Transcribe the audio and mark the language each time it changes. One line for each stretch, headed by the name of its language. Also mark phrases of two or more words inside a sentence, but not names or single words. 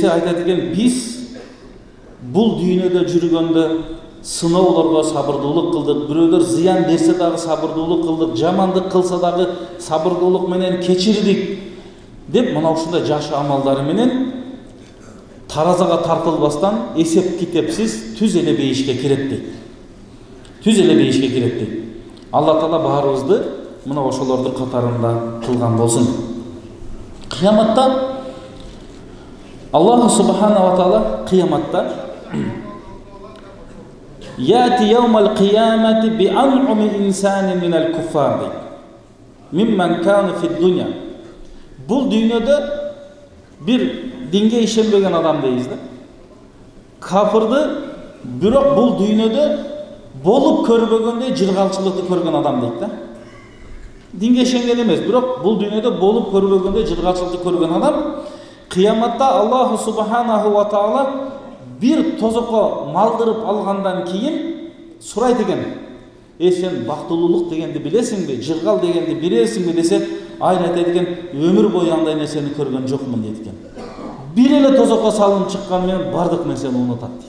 Kyrgyz: Десе айтат экен: "Биз бул дүйнөдө жүргөндө сыноолорго сабырдуулук кылдык, бирөөлөр зыян берсе дагы сабырдуулук кылдык, жамандык кылса дагы сабырдуулук менен кечирдик деп мына ушундай жакшы амалдары менен таразага тартылбастан эсеп китепсиз түз эле бейишке кирет дейт. Түз эле бейишке кирет дейт. Алла Таала баарыбызды мына ошолордун катарында кылган болсун.
Arabic: Кыяматта الله سبحانه وتعالى кыяматта يؤتى يوم القيامة بأنعم الإنسان من الكفار дейт. ممن كان في الدنيا.
Kyrgyz: Бул дүйнөдө бир динге ишенбеген адам дейбиз да. Кафырды бирок бул дүйнөдө болуп көрбөгөндөй жыргалчылыкты көргөн адам дейт да. Динге ишенген эмес, бирок бул дүйнөдө болуп көрбөгөндөй жыргалчылыкты көргөн адам кыяматта
Arabic: الله سبحانه وتعالى
Kyrgyz: bir тозокко малдырып алгандан кийин сурайт экен. Сен бактылуулук дегенди билесиңби, жыргал дегенди билесиңби десе, айт экен, өмүр бою андай нерсени көргөн жокмун дейт экен. Бир эле тозокко салынып чыккан менен бардык нерсени унутат дейт.